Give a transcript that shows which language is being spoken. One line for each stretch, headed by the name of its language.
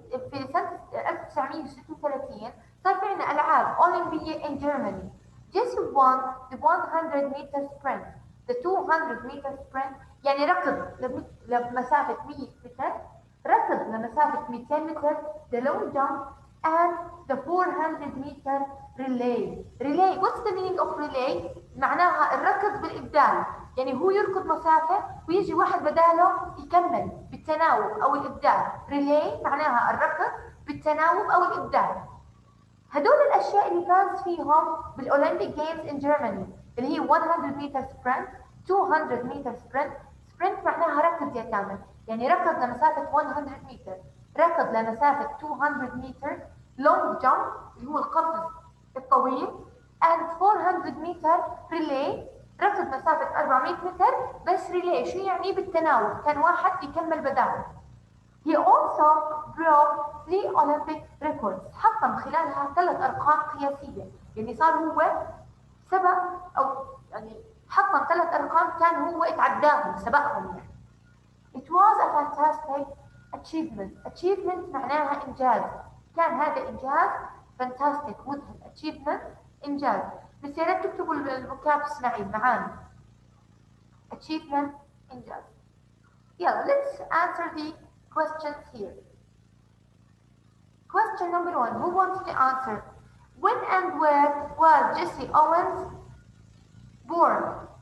Arabic: في سنة 1936 صار في عندنا ألعاب أولمبية
English: in Germany. Just won the 100 meter sprint, the 200 meter sprint
Arabic: يعني ركض لمسافة 100 متر، ركض لمسافة 200 متر،
English: the long jump and the 400 meter relay. Relay, what's the meaning of relay؟
Arabic: معناها الركض بالإبدال، يعني هو يركض مسافة ويجي واحد بداله يكمل بالتناوب أو الإبدال. relay معناها الركض بالتناوب أو الإبدال. هدول الأشياء اللي فاز فيهم بالأولمبيك جيمز
English: in Germany
Arabic: اللي هي
English: 100 meter sprint, 200 meter sprint.
Arabic: sprint معناها ركض يا كامل، يعني ركض لمسافة 100 متر، ركض لمسافة 200 متر، long jump اللي هو القفز الطويل،
English: and 400 meter relay
Arabic: ركض مسافة 400 متر بس relay. شو يعني؟ بالتناوب، كان واحد يكمل بداله.
English: He also broke 3 Olympic records.
Arabic: حطم خلالها 3 أرقام قياسية، يعني صار هو سبق أو يعني حطم 3 أرقام كان هو اتعداهم سبقهم يعني.
English: It was a fantastic achievement.
Arabic: Achievement معناها إنجاز. كان هذا إنجاز fantastic مذهل. Achievement إنجاز. بس يا ريت تكتبوا الفوكاب اسماعيل معانا.
English: Achievement إنجاز. يلا let's answer the questions here. Question number 1. Who wants to answer? When and where was Jesse Owens born?